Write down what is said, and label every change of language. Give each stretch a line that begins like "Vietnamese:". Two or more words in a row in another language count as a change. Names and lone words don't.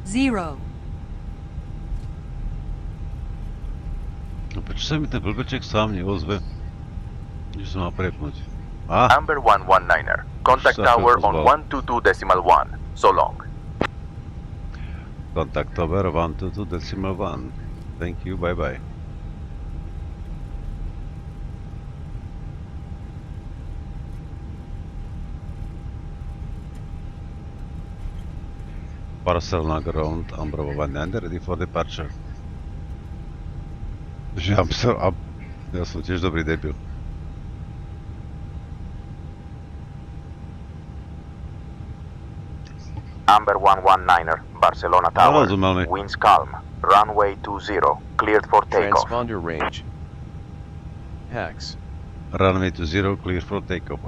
Czech: No proč se mi ten blbeček sám neozve?
Slovak: Že se má prepnúť.
English: Amber 119er. Contact tower on 122.1. So long. Contact tower 122.1. Thank you, bye bye. Barcelona ground, Amber 119, ready for departure.
Slovak: Že ja som tiež dobrý debil.
English: Amber 119er, Barcelona tower. Winds calm. Runway 20, cleared for takeoff. Transponder range. Hex. Runway 20, cleared for takeoff.